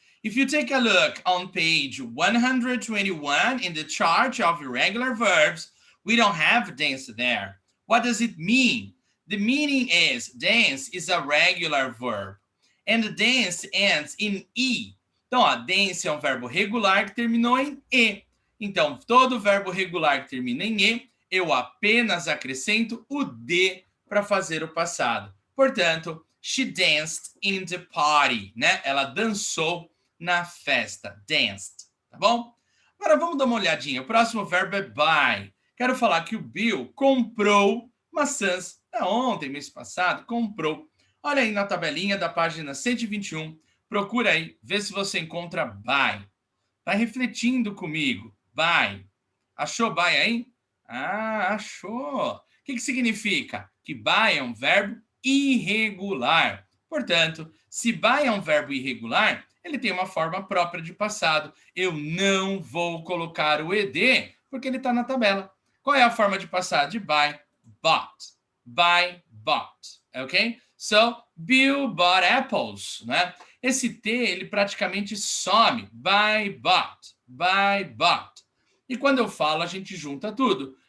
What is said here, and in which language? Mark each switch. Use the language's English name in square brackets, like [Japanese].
[English] If you take a look on page 121 in the chart of irregular verbs, we don't have dance there. What does it mean? The meaning is dance is a regular verb. And dance ends in E. [Portuguese] Então, ó, dance é um verbo regular que terminou em E. Então, todo verbo regular que termina em E, eu apenas acrescento o D para fazer o passado. [English] Portanto, she danced in the party, né? [Portuguese] Ela dançou na festa. Danced, tá bom? Agora vamos dar uma olhadinha. O próximo verbo é buy. Quero falar que o Bill comprou maçãs ontem, mês passado, comprou. Olha aí na tabelinha da página 121. Procura aí, vê se você encontra buy. Vai refletindo comigo. Buy. Achou buy aí? Ah, achou. O que significa? Que buy é um verbo irregular. Portanto, se buy é um verbo irregular, ele tem uma forma própria de passado. Eu não vou colocar o ed, porque ele está na tabela. Qual é a forma de passado de buy? [English] Bought. Buy, bought. Ok? So, Bill bought apples, né? [Portuguese] Esse T, ele praticamente some. Buy, bought. Buy, bought. E quando eu falo, a gente junta tudo.